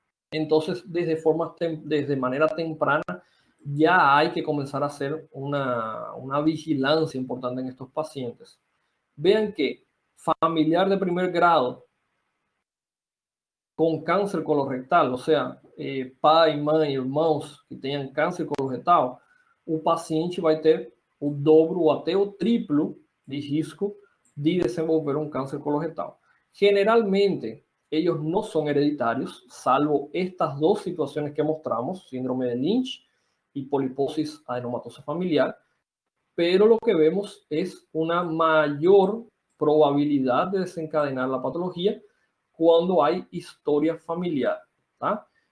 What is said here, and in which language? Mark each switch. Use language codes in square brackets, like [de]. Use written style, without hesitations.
[es] Entonces, desde manera temprana, ya hay que comenzar a hacer una vigilancia importante en estos pacientes. Vean que familiar de primer grado con cáncer colorectal, o sea, [pt] pai, mãe, irmãos que tenham câncer colorectal, o paciente vai ter o dobro ou até o triplo de risco de desenvolver um câncer colorectal. [es] Generalmente, ellos no son hereditarios, salvo estas dos situaciones que mostramos, síndrome de Lynch y poliposis adenomatosa familiar, pero lo que vemos es una mayor probabilidad de desencadenar la patología cuando hay historia familiar, ¿tá?